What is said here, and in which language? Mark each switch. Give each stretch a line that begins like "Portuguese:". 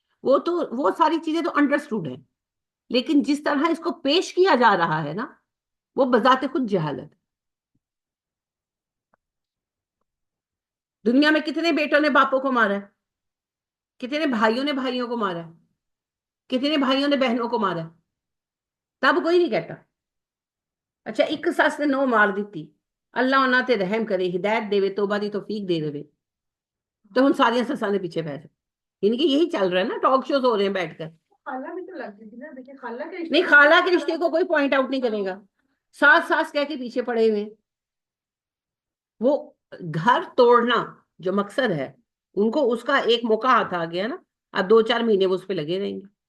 Urdu: وہ ساری چیزیں تو انڈرسٹوڈ ہیں، لیکن جس طرح اس کو پیش کیا جا رہا ہے نا، وہ بذات خود جہالت. دنیا میں کتنے بیٹوں نے باپوں کو مارا ہے، کتنے بھائیوں نے بھائیوں کو مارا ہے، کتنے بھائیوں نے بہنوں کو مارا ہے، تب کوئی نہیں کہتا.
Punjabi: اچھا
Urdu: ایک ساس نے 9 مار دیتی،
Punjabi: اللہ انہاں تے رحم کرے، ہدایت دے، توبہ دی توفیق دے دے. تو ہن ساری سساں دے پیچھے پہ جائے.
Urdu: یعنی کہ یہی چل رہا ہے نا، ٹاک شوز ہو رہے ہیں بیٹھ کر. خالہ بھی تو لگتی تھی نا، دیکھیں خالہ کے رشتے نہیں، خالہ کے رشتے کو کوئی پوائنٹ آؤٹ نہیں کرے گا. ساس ساس کہہ کے پیچھے پڑے ہوئے. وہ گھر توڑنا جو مقصد ہے، ان کو اس کا ایک موقع ہاتھ آ گیا نا، اب 2-4 مہینے وہ اس پہ لگے رہیں گے.